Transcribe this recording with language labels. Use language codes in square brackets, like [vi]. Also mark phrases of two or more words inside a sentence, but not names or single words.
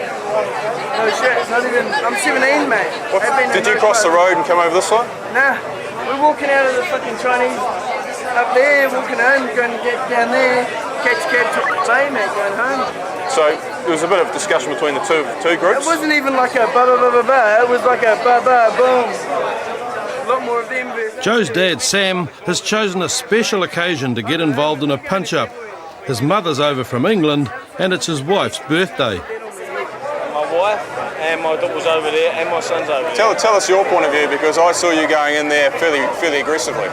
[en] No shit, it's not even, I'm 17, mate. Did you cross the road and come over this side? Nah, we're walking out of the fucking Chinese up there, walking home, going to get down there, catch cab to the bay, mate, going home. So there was a bit of discussion between the two groups? It wasn't even like a ba-ba-ba-ba-ba, it was like a ba-ba-boom. A lot more of them versus... Joe's dad, Sam, has chosen a special occasion to get involved in a punch-up. His mother's over from England, and it's his wife's birthday. My wife and my daughter's over there and my son's over there. Tell us your point of view, because I saw you going in there fairly aggressively.